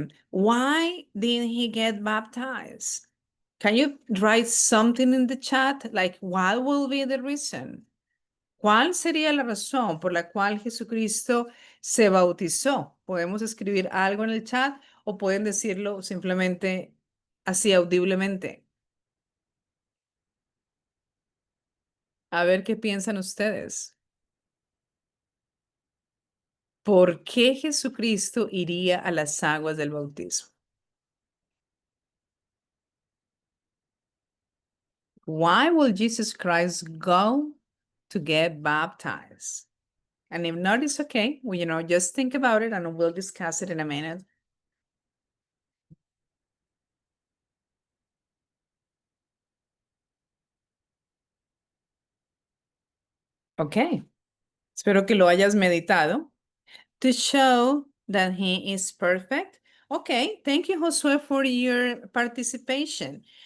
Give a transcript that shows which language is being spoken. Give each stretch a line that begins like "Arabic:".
English: Why did he get baptized? Can you write something in the chat? Like, what will be the reason?
Spanish: ¿Cuál sería la razón por la cual Jesucristo se bautizó? Podemos escribir algo en el chat, o pueden decirlo simplemente así audiblemente. A ver qué piensan ustedes. ¿Por qué Jesucristo iría a las aguas del bautismo?
English: Why will Jesus Christ go to get baptized? And if not, it's okay. Well, just think about it, and we'll discuss it in a minute. Okay.
Spanish: Espero que lo hayas meditado.
English: To show that he is perfect. Okay, thank you, Josue, for your participation.